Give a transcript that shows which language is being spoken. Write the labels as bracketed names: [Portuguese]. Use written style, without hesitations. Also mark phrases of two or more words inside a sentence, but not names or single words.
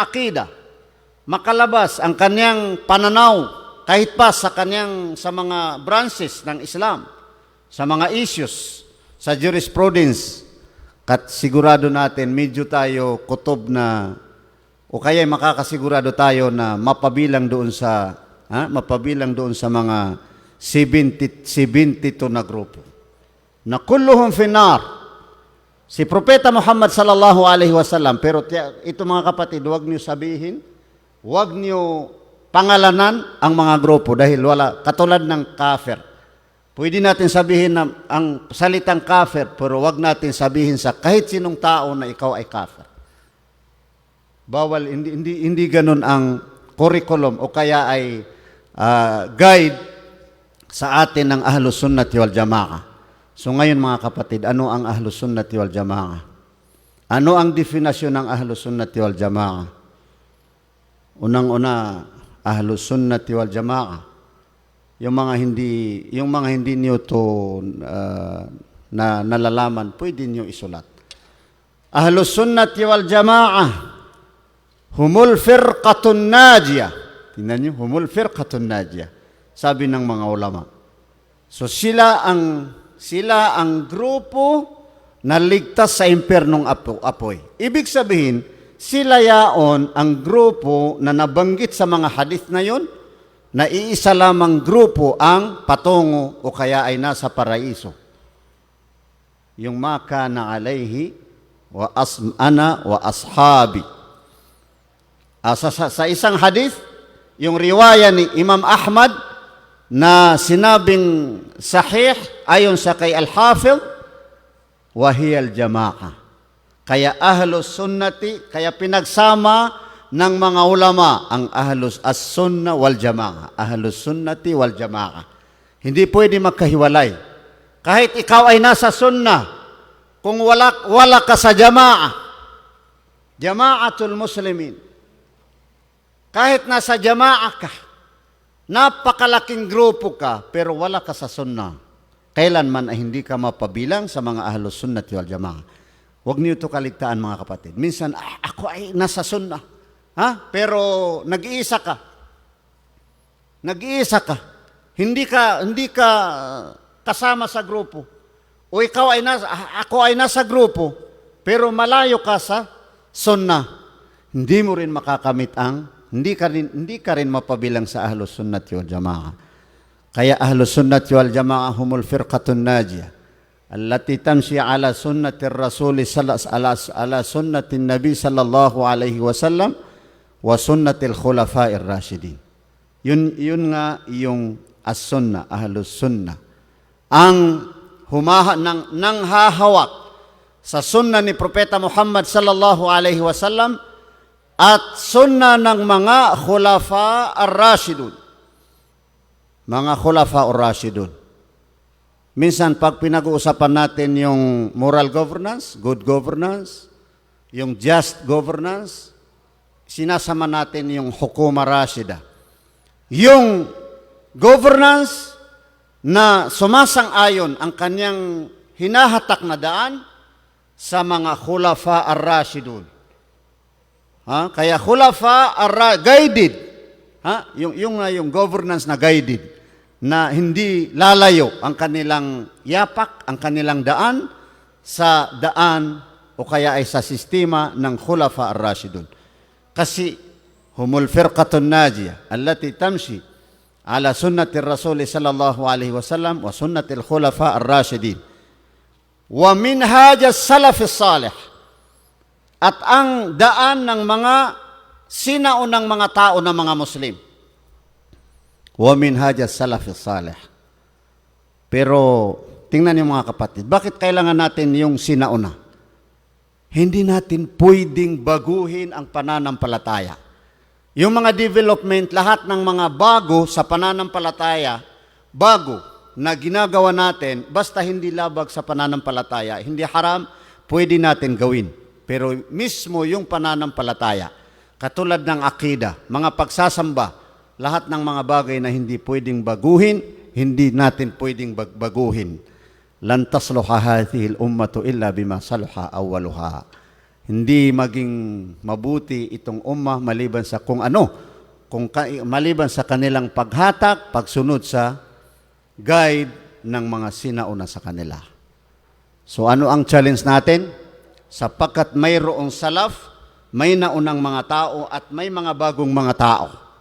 [Filipino] akida, makalabas ang kanyang pananaw, kahit pa sa mga branches ng Islam, sa mga issues, sa jurisprudence, kat sigurado natin medyo tayo kutob na o kaya makakasigurado tayo na mapabilang doon sa mga 72 na grupo na [Arabic] كلهم في النار. [Filipino] Si Propeta Muhammad [Arabic] صلى الله عليه وسلم, [Filipino] pero ito mga kapatid, huwag niyo sabihin, huwag niyo pangalanan ang mga grupo dahil wala, katulad ng kafir. Pwede natin sabihin na ang salitang kafir, pero wag natin sabihin sa kahit sinong tao na ikaw ay kafir. Bawal, hindi ganun ang curriculum o kaya ay guide sa atin ng Ahlus Sunnati wal Jamaah. So ngayon mga kapatid, ano ang Ahlus Sunnati wal Jamaah? Ano ang definasyon ng Ahlus Sunnati wal Jamaah? Unang-una, Ahlus Sunnati wal Jamaah, yung mga hindi niyo to na nalalaman, pwede niyo isulat. [Arabic] أهل السنة والجماعة هم الفرقة الناجية. [Filipino] Tingnan niyo, [Arabic] هم الفرقة الناجية. [Filipino] Sabi ng mga ulama. So sila ang grupo na ligtas sa impyernong apoy. Ibig sabihin, sila yaon ang grupo na nabanggit sa mga hadith na yon, na iisa lamang grupo ang patungo o kaya ay nasa paraiso. Yung [Arabic] ما كان عليه وأنا وأصحابي. [Filipino] Sa isang hadith, yung riwaya ni Imam Ahmad na sinabing sahih ayon sa kay Al-Hafidh, [Arabic] وهي الجماعة. [Filipino] Kaya Ahlus Sunnati, kaya pinagsama ng mga ulama ang Ahlus As-Sunnah wal Jamaah. Ahlus Sunnati wal Jamaah. Hindi pwede magkahiwalay. Kahit ikaw ay nasa sunnah, kung wala ka sa jamaah, [Arabic] جماعة المسلمين, [Filipino] kahit nasa jamaah ka, napakalaking grupo ka, pero wala ka sa sunnah, kailanman ay hindi ka mapabilang sa mga Ahlus Sunnati wal Jamaah. Huwag niyo ito kaligtaan mga kapatid. Minsan, ako ay nasa sunnah. Pero nag-iisa ka. Nag-iisa ka. Hindi ka kasama sa grupo. O ako ay nasa grupo, pero malayo ka sa sunnah. Hindi mo rin makakamit hindi ka rin mapabilang sa Ahlus Sunnati wal Jamaah. [Arabic] Kaya أهل السنة والجماعة هم الفرقة الناجية التي تمشي على سنة الرسول على سنة النبي صلى الله عليه وسلم وسنة الخلفاء الراشدين. [Filipino] Yun nga yung as-sunnah, Ahlus Sunnah. Ang nang hahawak sa sunnah ni Propeta Muhammad [Arabic] صلى الله عليه وسلم [Filipino] at sunnah ng mga [Arabic] الخلفاء الراشدون. Mga الخلفاء الراشدون. [Filipino] minsan pag pinag-uusapan natin yung [English] moral governance, good governance, [Filipino] yung [English] just governance, [Filipino] sinasama natin yung [Arabic] حكومة راشدة. [Filipino] Yung governance na sumasang-ayon ang kanyang hinahatak na daan sa mga [Arabic] الخلفاء الراشدون. [Filipino] Kaya khulafa guided. Yung governance na guided, na hindi lalayo ang kanilang yapak, ang kanilang daan sa daan o kaya ay sa sistema ng [Arabic] الخلفاء الراشدون. Kasi هم الفرقة الناجية التي تمشي على سنة الرسول صلى الله عليه وسلم وسنة الخلفاء الراشدين ومنهاج السلف الصالح, [Filipino] at ang daan ng mga sinaunang mga tao na mga Muslim. [Arabic] ومنهاج السلف الصالح. [Filipino] Pero tingnan niyo mga kapatid, bakit kailangan natin yung sinauna? Hindi natin pwedeng baguhin ang pananampalataya. Yung mga development, lahat ng mga bago sa pananampalataya, bago na ginagawa natin, basta hindi labag sa pananampalataya, hindi haram, pwede natin gawin. Pero mismo yung pananampalataya, katulad ng akida, mga pagsasamba, lahat ng mga bagay na hindi pwedeng baguhin, hindi natin pwedeng baguhin. [Arabic] لن تصلح هذه الأمة إلا بما صلح أولها. [Filipino] Hindi maging mabuti itong ummah maliban sa maliban sa kanilang paghatak, pagsunod sa guide ng mga sinauna sa kanila. So ano ang challenge natin? Sapagkat mayroong salaf, may naunang mga tao at may mga bagong mga tao.